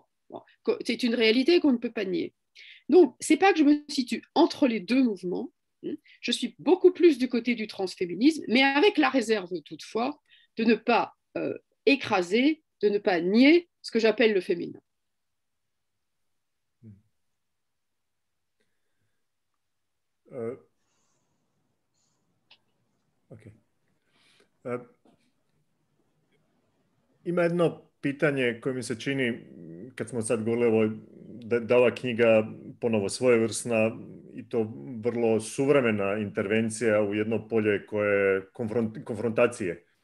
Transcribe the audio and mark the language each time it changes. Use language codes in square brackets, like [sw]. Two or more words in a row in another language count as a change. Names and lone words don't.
[fr] C'est une réalité qu'on ne peut pas nier. Donc, ce n'est pas que je me situe entre les deux mouvements, je suis beaucoup plus du côté du transféminisme, mais avec la réserve toutefois de ne pas écraser, de ne pas nier ce que j'appelle le féminin. Okay. [hr] Ima jedno pitanje koje mi se čini, kad smo sad govorili da ova knjiga ponovo svojevrsna i to vrlo suvremena intervencija u jedno polje koje je konfrontacije.